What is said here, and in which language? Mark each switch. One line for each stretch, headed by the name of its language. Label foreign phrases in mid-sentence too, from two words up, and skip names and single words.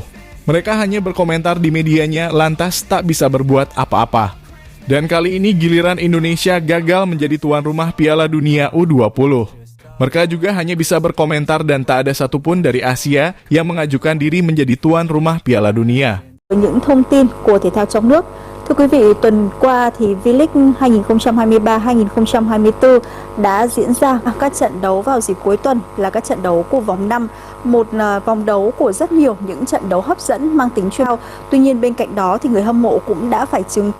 Indonesian: Mereka hanya berkomentar di medianya lantas tak bisa berbuat apa-apa. Dan kali ini giliran Indonesia gagal menjadi tuan rumah Piala Dunia U20. Mereka juga hanya bisa berkomentar dan tak ada satupun dari Asia yang mengajukan diri menjadi tuan rumah Piala Dunia.
Vietnamese: Những thông tin của thể thao trong nước. Thưa quý vị, tuần qua thì V-League 2023-2024 đã diễn ra các trận đấu vào dịp cuối tuần là các trận đấu của vòng 5, một vòng đấu của rất nhiều những trận đấu hấp dẫn mang tính chuyên. Tuy nhiên bên cạnh đó thì người hâm mộ cũng đã phải chứng